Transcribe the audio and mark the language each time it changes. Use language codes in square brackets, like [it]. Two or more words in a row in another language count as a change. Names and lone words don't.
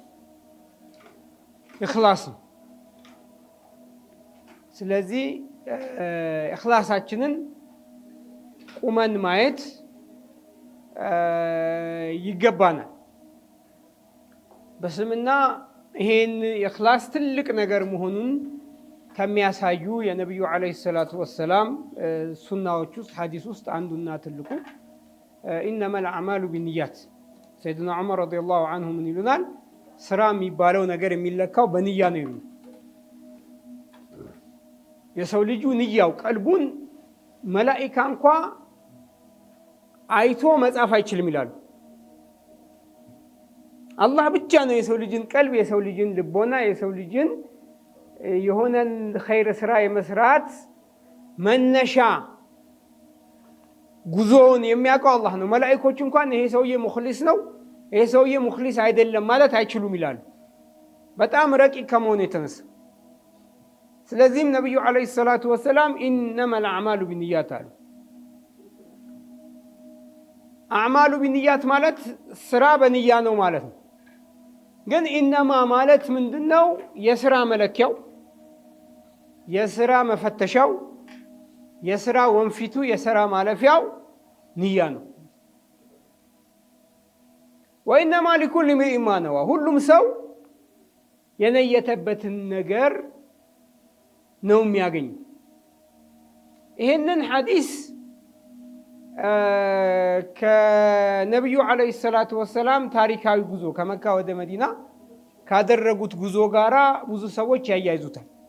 [am] እኽላስ ነው። ስለዚህ እኽላሳችንን ቁመን ማየት ይገባናል። በስምና ይሄን እኽላስ ትልቅ ነገር መሆኑን ከሚያሳዩ የነብዩ [ar] عليه الصلاة والسلام [am] ሱናዎች ውስጥ ሐዲስ ውስጥ አንዱና ትልቁ [ar] إنما الأعمال بالنيات سيدنا عمر رضي الله عنه من [am] ይሉናል ስራ የሚባለው ነገር የሚለካው በንያ ነው ይሉ። የሰው ልጁ ንያው ቀልቡን መላእክት እንኳ አይቶ መጻፍ አይችልም ይላሉ። አላህ ብቻ ነው የሰው ልጅን ቀልብ የሰው ልጅን ልቦና የሰው ልጅን የሆነን ኸይር ስራ የመስራት መነሻ ጉዞውን የሚያውቀው አላህ ነው። መላእክቶች እንኳን ይሄ ሰውዬ ሙኽሊስ ነው ይሄ ሰውዬ ሙኽሊስ አይደለም ማለት አይችሉም ይላሉ በጣም ረቂቅ ከመሆኑ የተነሳ። ስለዚህም ነብዩ [ar] عليه الصلاة والسلام إنما الأعمال بالنيات [am] አሉ። [ar] الأعمال بالنيات [am] ማለት ስራ በንያ ነው ማለት ነው። ግን ኢነማ ማለት ምንድነው? የስራ መለኪያው የስራ መፈተሻው የስራ ወንፊቱ የስራ ማለፊያው ንያ ነው። [ar] وإنما لكل امرئ ما نوى [am] ሁሉም ሰው የነየተበትን ነገር ነው የሚያገኘው። ይሄንን ሐዲስ ከነብዩ [ar] عليه الصلاة والسلام [am] ታሪካዊ ጉዞ ከመካ ወደ መዲና ካደረጉት ጉዞ ጋራ ብዙ ሰዎች ያያይዙታል።